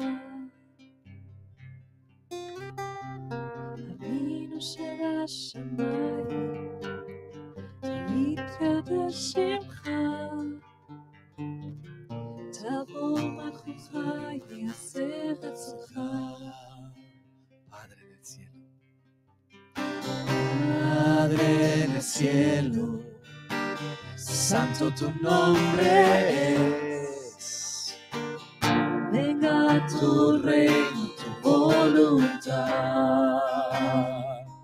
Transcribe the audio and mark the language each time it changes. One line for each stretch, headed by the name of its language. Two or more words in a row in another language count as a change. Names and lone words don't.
Hebrew: אבינו שבשמיים, יתקדש שמך, תבוא מלכותך, יעשה רצונך.
Spanish: Padre en el cielo, Padre en el cielo, santo tu nombre es. Venga tu reino, tu voluntad.